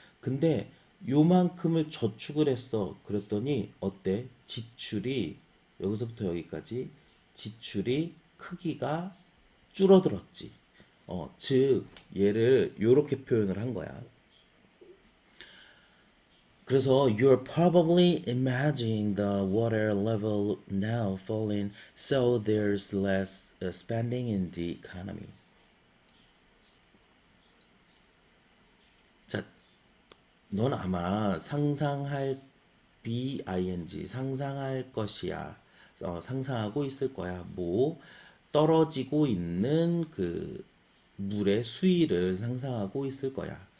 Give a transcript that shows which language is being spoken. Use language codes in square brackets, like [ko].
[ko] 근데 요만큼을 저축을 했어. 그랬더니, 어때? 지출이, 여기서부터 여기까지 지출이 크기가 줄어들었지. 즉, 얘를 요렇게 표현을 한 거야. 그래서 [en] you're probably imagining the water level now falling, so there's less spending in the economy. [ko] 자, 넌 아마 상상할 BING 상상할 것이야. 상상하고 있을 거야. 뭐 떨어지고 있는 그 물의 수위를 상상하고 있을 거야.